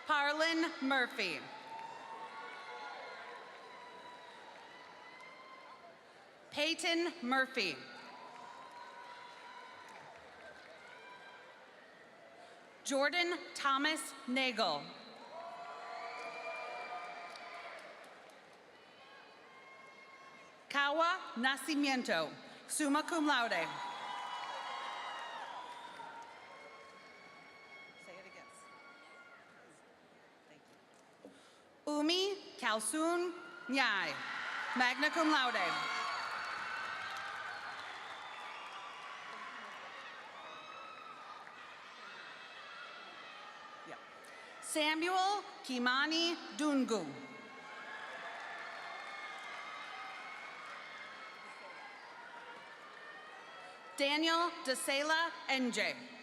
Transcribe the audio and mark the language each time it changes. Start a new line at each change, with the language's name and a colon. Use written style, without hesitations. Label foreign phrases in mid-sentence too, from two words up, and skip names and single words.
English: Harlan Murphy. Peyton Murphy. Jordan Thomas Nagel. Kawa Nacimiento,
Latin: summa cum laude.
English: Say it again. Thank you. Umi Kalsun Nyai,
Latin: magna cum laude.
English: Yeah. Samuel Kimani Dungu. Daniel DeSela NJ.